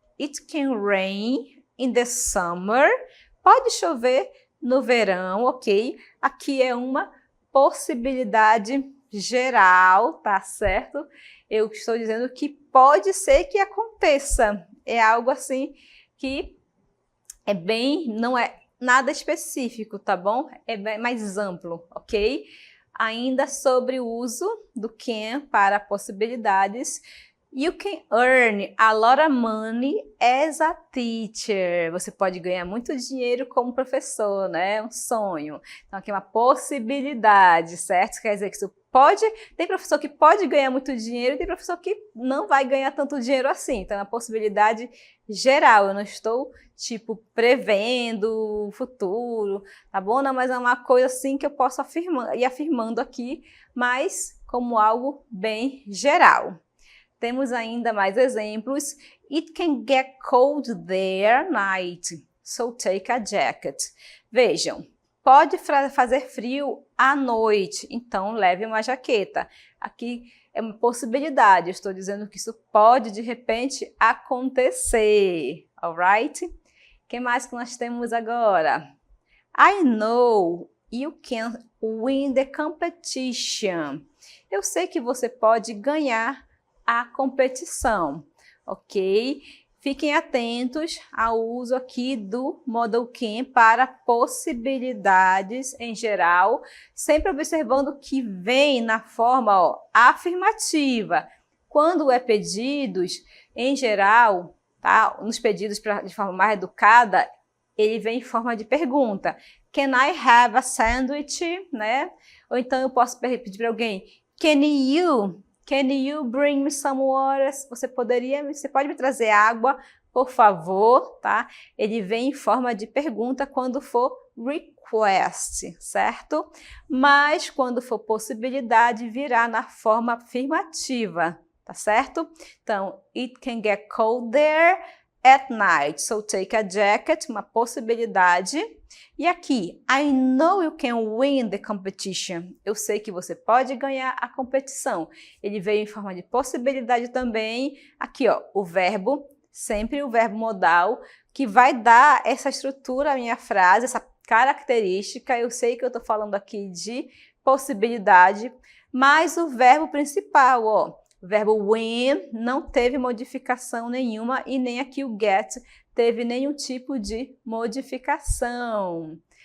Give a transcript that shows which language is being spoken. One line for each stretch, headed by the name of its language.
English: It can rain in the summer.
Portuguese: Pode chover no verão, ok? Aqui é uma possibilidade geral, tá certo? Eu estou dizendo que pode ser que aconteça. É algo assim que é bem, não é nada específico, tá bom? É bem mais amplo, ok? Ainda sobre o uso do can para possibilidades.
English: You can earn a lot of money as a teacher.
Portuguese: Você pode ganhar muito dinheiro como professor, né? Um sonho. Então, aqui é uma possibilidade, certo? Quer dizer que isso pode... Tem professor que pode ganhar muito dinheiro e tem professor que não vai ganhar tanto dinheiro assim. Então, é uma possibilidade geral. Eu não estou, tipo, prevendo o futuro, tá bom? Não, mas é uma coisa assim que eu posso ir afirmando aqui, mas como algo bem geral. Temos ainda mais exemplos.
English: It can get cold there at night, so take a jacket.
Portuguese: Vejam, pode fazer frio à noite, então leve uma jaqueta. Aqui é uma possibilidade, eu estou dizendo que isso pode de repente acontecer, alright? O que mais que nós temos agora?
English: I know you can win the competition.
Portuguese: Eu sei que você pode ganhar a competição, ok? Fiquem atentos ao uso aqui do modal can para possibilidades em geral, sempre observando que vem na forma afirmativa. Quando é pedidos, em geral, tá? Nos pedidos de forma mais educada, ele vem em forma de pergunta.
English: Can I have a sandwich?
Portuguese: Né? Ou então eu posso pedir para alguém,
English: Can you bring me some water?
Portuguese: Você pode me trazer água, por favor, tá? Ele vem em forma de pergunta quando for request, certo? Mas quando for possibilidade, virá na forma afirmativa, tá certo? Então,
English: it can get cold there at night, so take a jacket,
Portuguese: uma possibilidade. E aqui,
English: I know you can win the competition.
Portuguese: Eu sei que você pode ganhar a competição. Ele veio em forma de possibilidade também. Aqui, ó, o verbo, sempre o verbo modal, que vai dar essa estrutura à minha frase, essa característica. Eu sei que eu estou falando aqui de possibilidade, mas o verbo principal, ó, o verbo win não teve modificação nenhuma e nem aqui o get teve nenhum tipo de modificação.